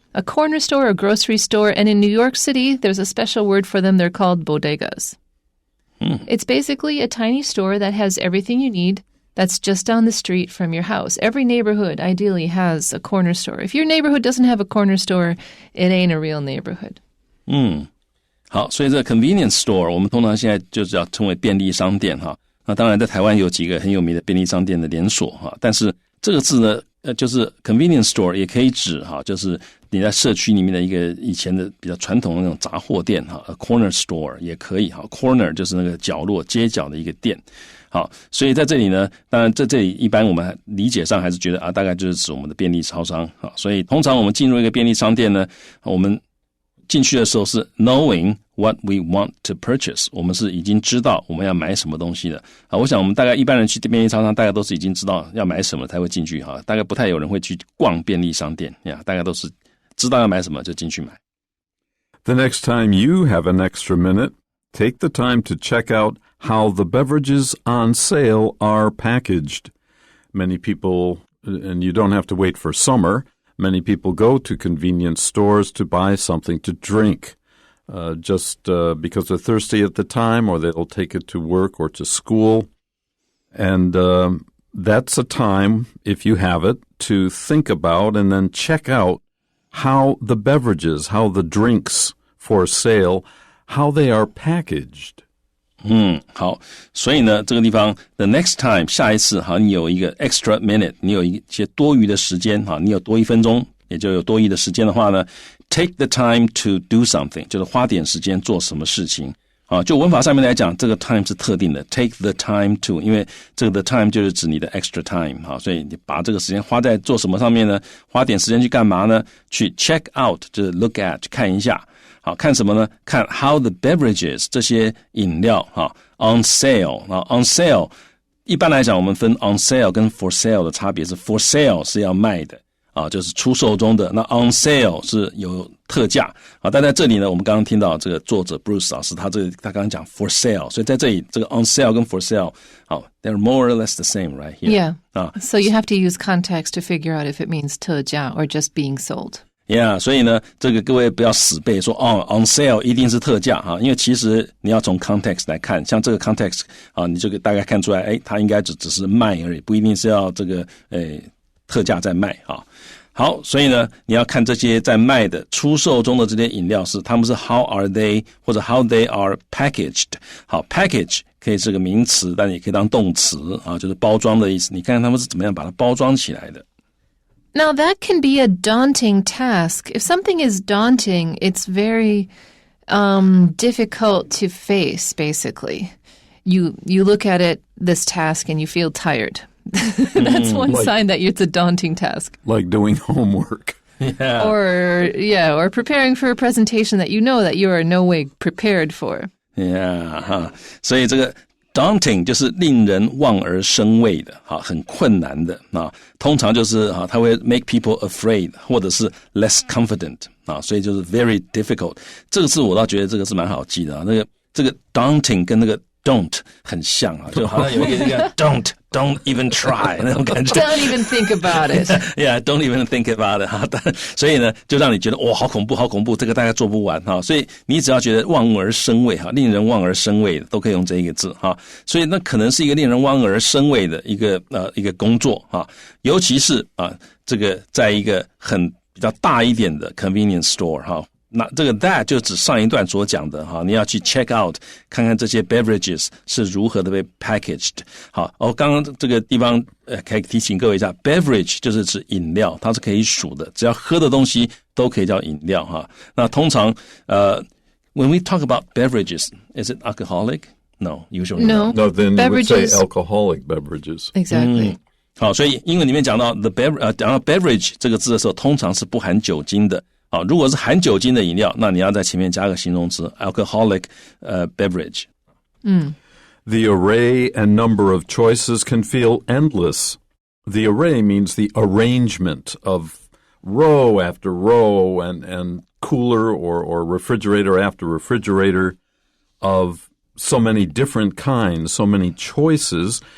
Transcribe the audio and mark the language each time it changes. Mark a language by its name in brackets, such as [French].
[English] A corner store, a grocery store, and in New York City, there's a special word for them. They're called bodegas. It's basically a tiny store that has everything you need that's just down the street from your house. Every neighborhood ideally has a corner store. If your neighborhood doesn't have a corner store, it ain't a real neighborhood. [Chinese] 好，所以这个 convenience store 我们通常现在就是要称为便利商店哈。那当然在台湾有几个很有名的便利商店的连锁哈，但是这个字呢就是 convenience store 也可以指哈，就是你在社区里面的一个以前的比较传统的那种杂货店哈 ，a corner store 也可以哈 ，corner 就是那个角落街角的一个店。好，所以在这里呢，当然在这里一般我们理解上还是觉得大概就是指我们的便利超商啊。所以通常我们进入一个便利商店呢，我们进去的时候是 [English] knowing what we want to purchase， [Chinese] 我们是已经知道我们要买什么东西的啊。我想我们大概一般人去便利超商，大概都是已经知道要买什么才会进去哈，大概不太有人会去逛便利商店呀，大概都是知道要买什么就进去买。 [English] The next time you have an extra minute, take the time to check out how the beverages on sale are packaged. Many people, and you don't have to wait for summer, many people go to convenience stores to buy something to drink, just because they're thirsty at the time, or they'll take it to work or to school. And that's a time, if you have it, to think about and then check out how the beverages, how the drinks for sale, how they are packaged. [Chinese] 好，所以呢，这个地方 [English] the next time [Chinese] 下一次，好，你有一个 [English] extra minute， [Chinese] 你有一些多余的时间，好，你有多1分钟，也就有多余的时间的话呢 ， [English] take the time to do something， [Chinese] 就是花点时间做什么事情。啊，就文法上面来讲，这个 time 是特定的 ， [English] take the time to， [Chinese] 因为这个 the time 就是指你的 extra time， 好，所以你把这个时间花在做什么上面呢？花点时间去干嘛呢？去 check out， 就是 look at， 去看一下。好，看什么呢？看 how the beverages 这些饮料哈 on sale 啊 on sale， 一般来讲我们分 on sale 跟 for sale 的差别是 for sale 是要卖的啊，就是出售中的，那 on sale 是有特价啊。但在这里呢，我们刚刚听到这个作者 Bruce 老师他刚刚讲 for sale， 所以在这里这个 on sale 跟 for sale 好 [English] they're more or less the same right here. Yeah. So you have to use context to figure out if it means [Chinese] 特价 [English] or just being sold.Yeah， [Chinese] 所以呢，这个各位不要死背说on sale 一定是特价哈，因为其实你要从 context 来看，像这个 context 啊，你这个大概看出来，它应该只是卖而已，不一定是要这个特价在卖啊。好，所以呢，你要看这些在卖的出售中的这些饮料他们是 [English] how are they [Chinese] 或者 [English] how they are packaged。 [Chinese] 好 ，package 可以是个名词，但也可以当动词啊，就是包装的意思。你看看他们是怎么样把它包装起来的。 [English] Now, that can be a daunting task. If something is daunting, it's very difficult to face, basically. You look at this task, and you feel tired. That's one sign that it's a daunting task. Like doing homework. Yeah. Or preparing for a presentation that you know that you are no way prepared for. [Chinese] Yeah, 哈，所以这个daunting 就是令人望而生畏的，很困难的啊。通常就是它会 [English] make people afraid [Chinese] 或者是 [English] less confident [Chinese] 啊，所以就是 very difficult。这个字我倒觉得这个是蛮好记的啊。这个 daunting 跟那个 don't 很像啊，就好像有一个 [English] don't even try [Chinese] 那种感觉。 [English] Don't even think about it. Yeah, don't even think about it 哈。 [Chinese] 所以呢，就让你觉得哇，好恐怖，好恐怖，这个大概做不完哈。所以你只要觉得望而生畏哈，令人望而生畏的，都可以用这一个字哈。所以那可能是一个令人望而生畏的一个工作哈，尤其是这个在一个比较大一点的 convenience store 哈。那这个 that 就指上一段所讲的哈，你要去 check out 看看这些 beverages 是如何的被 packaged。好，刚刚这个地方可以提醒各位一下 ，beverage 就是指饮料，它是可以数的，只要喝的东西都可以叫饮料哈。那通常 [English] when we talk about beverages, is it alcoholic? No, usually no. No, then you would say Beverages. alcoholic beverages. Exactly. [Chinese] 好，所以英文里面讲到讲到 beverage 这个字的时候，通常是不含酒精的。好，如果是含酒精的饮料，那你要在前面加个形容词 alcoholic beverage。 [English] The array and number of choices can feel endless. The array means the arrangement of row after row and cooler or refrigerator after refrigerator of so many different kinds, so many choices.